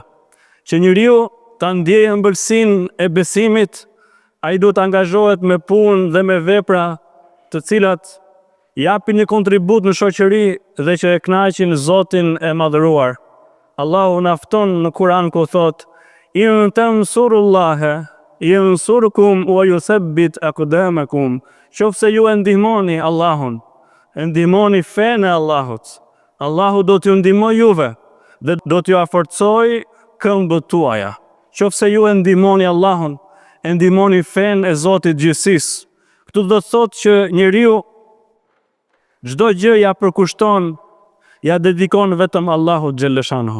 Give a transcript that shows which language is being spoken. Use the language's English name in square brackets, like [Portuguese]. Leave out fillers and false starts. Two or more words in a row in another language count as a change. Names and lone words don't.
[Albanian] Që njeriu ta ndjejë ëmbëlsinë e besimit, ai duhet të angazhohet me punë dhe me vepra të cilat japin një kontribut në shoqëri dhe që e kënaqin Zotin e madhëruar. Allahu na fton në Kur'an ku thot: [Arabic] "إن تنصروا الله ينصركم ويثبت أقدامكم." [Albanian] Qofse ju e ndihmoni Allahun, e ndihmoni fenë e Allahut, Allahu do t'ju ndihmoj juve dhe do t'ju forcoj këmbët tuaja. Qofse ju e ndihmoni Allahun, e ndihmoni fenë e Zotit gjithësisë. Këtu do të thotë që njeriu çdo gjë ja përkushton, ja dedikon vetëm Allahut xhalleshanhu.